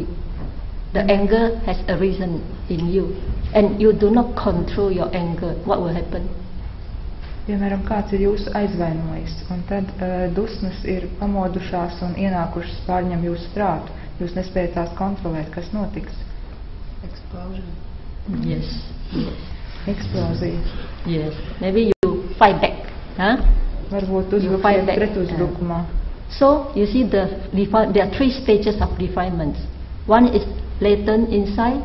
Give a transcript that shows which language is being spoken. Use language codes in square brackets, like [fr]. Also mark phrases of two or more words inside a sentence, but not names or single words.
[en] The anger has arisen in you, and you do not control your anger. What will happen? [lv] Piemēram, kāds ir jūsu aizvainojis, un tad dusmas ir pamodušās un ienākušas pārņem jūsu prātu. Jūs nespējat tās kontrolēt, kas notiks? [en] Explosion. Yes. [lv] Eksplozija. [en] Yes. Maybe you fight back. [lv] Varbūt [en] You fight [lv] uzbruksiet [en] back. [lv] pretuzbrukumā. [en] So you see, there are three stages of defilements. One is latent insight.